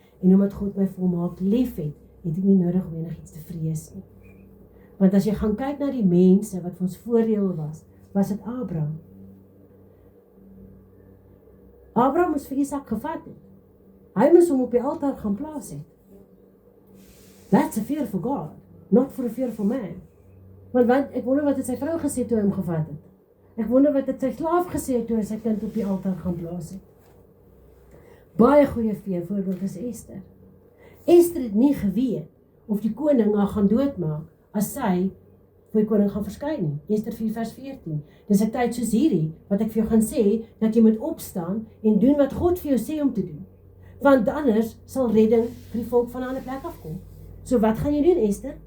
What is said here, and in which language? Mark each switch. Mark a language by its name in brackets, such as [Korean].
[Afrikaans] En omdat God my volmaak lief het, het ek nie nodig om enigiets te vrees nie. Want as jy gaan kyk na die mense wat vir ons voordeel was dit Abraham. Abraham moes vir Isak gevat het. Hy moes hom op die altaar gaan plaas het. [English] That's a fear for God, not for a fearful man. [Afrikaans] Want ek wonder wat het sy vrou gesê toe hy hom gevat het. Ek wonder wat het sy slaaf gesê toe hy sy kind op die altaar gaan plaas het. Baie goeie voorbeeld is Esther. Esther het nie geweet of die koning haar gaan doodmaak as sy vir die koning gaan verskyn nie. Esther 4 vers 14. Dis 'n tyd soos hierdie wat ek vir jou gaan sê dat jy moet opstaan en doen wat God vir jou sê om te doen. Want anders sal redding vir die volk van 'n ander plek afkom. So wat gaan jy doen, Esther?